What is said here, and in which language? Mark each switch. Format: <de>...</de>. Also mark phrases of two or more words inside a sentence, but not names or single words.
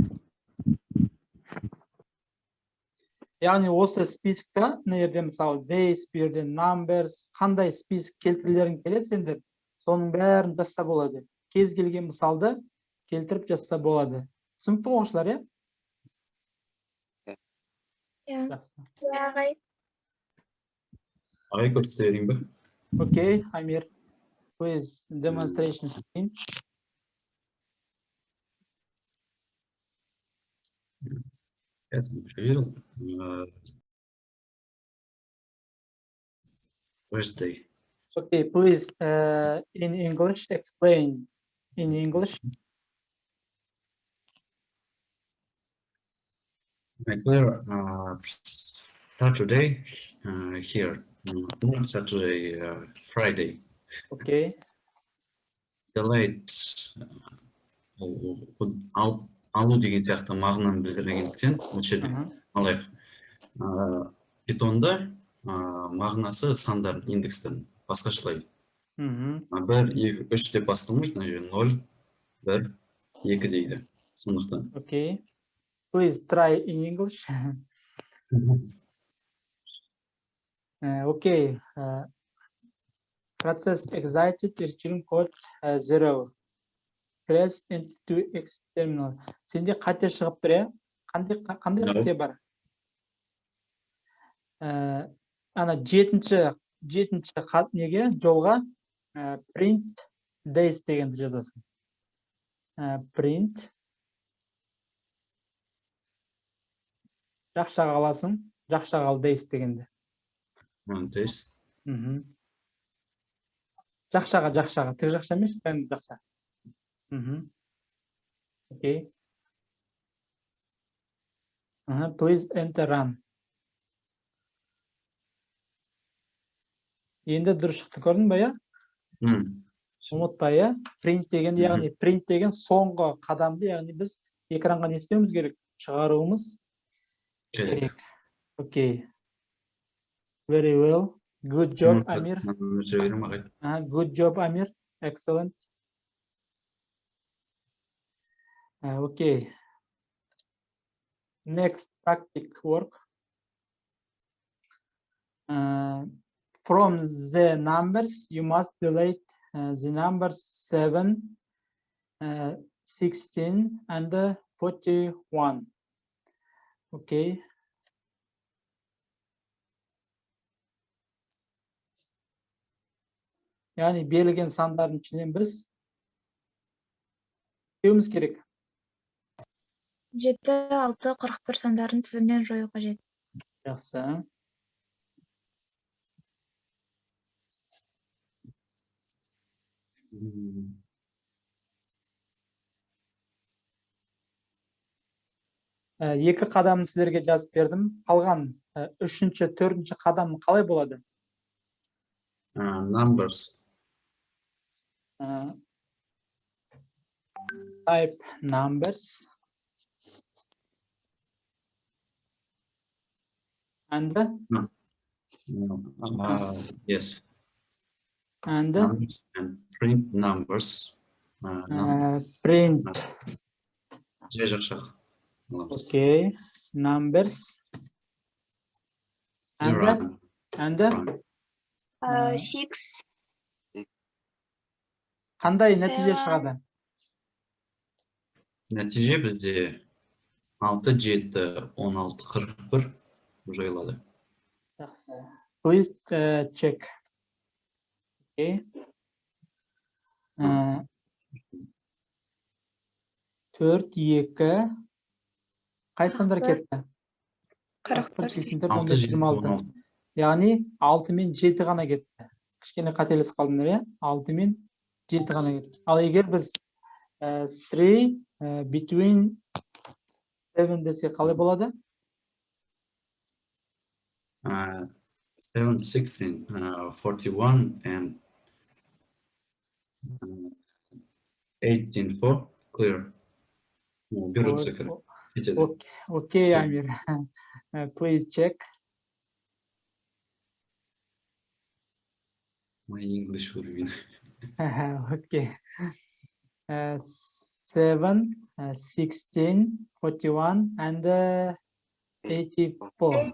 <kk>Яғни осы списокта, мына жерде мысалы days, бұл жерде numbers, қандай список келтірілерін келеді сендер, соның бәрін жазса болады. Кез келген мысалды келтіріп жазса болады. Түсінікті оқушылар, Иә. Жақсы. Ағай. Ағай көрсетейін бе?</kk> <en>Окей, Амир. Please, demonstration screen.</en> <ru>Yes, проверил.</ru> <en>Wednesday. Okay, please, in English, explain in English. Clear. Saturday here. Not Saturday, Friday. Okay, Delayed.</en> <kk>Алу деген сияқты мағынаны білдіргендіктен мөлшерде алайық. Питонда мағынасы сандар индекстің басқашалай. 1, 2, 3 деп басталмайды, 0, 1, 2 дейді. Сондықтан.</kk> <en>okay. Please try in English. Okay. Process excited return code 0. Press into X terminal.</en> <kk>Сенде қате шығып тұр, я? Қандай қате бар? Ана жетінші неге жолға</kk> <en>print days</en> <kk>дегенді жазасың. Print жақшаға аласың, жақшаға ал days дегенді.</kk> <en>Days.</en> <kk>Жақшаға, тік жақша емес, бәріміз жақша.</kk> <en>Okay. Please enter run.</en> <kk>Енді дұрыс шықты, көрдің бе, я? Ұмытпа, я? Print деген, яғни print деген соңғы қадамды, яғни біз экранға не істеуіміз керек? Шығаруымыз керек.</kk> <en>Okay. Very well. Good job, Amir. Good job, Amir. Excellent. Okay. Next practice work. From the numbers, you must delete the numbers 7, 16, and 41. Okay.</en> <kk>Яғни берілген сандардың ішінен біз істеуіміз керек. 7, 6, 41 сандарын тізімнен жою қажет. Жақсы. Екі қадамын сіздерге жазып бердім. Қалған 3-ші, 4-ші қадам қалай болады?</kk> <en>Numbers. Type numbers. And? Yes. And? Numbers and print numbers. Print.</en> <kk>Жақшақ.</kk> <en>Okay. Numbers. And? And? 6.</en> <kk>Қандай нәтиже шығады? Нәтиже бізде 6, 7, 16, 41 жайылады.</kk> <en>Please check. Okay. 4, 2.</en> <kk>Қай сандар кетті? 41. 84, 26. Яғни 6 мен 7 ғана кетті. кішкене қателесіп қалдыңдар, иә? 6 мен 7 ғана кетті. Ал егер біз 3 between 7 десе қалай болады?</kk> <en>7, 16, 41 and 18, 4, clear.</en> <kk>Бері цифр.</kk> <en>Okay, Amir. Please check. My English уровень. Okay. 7, 16, 41, and 84.</en>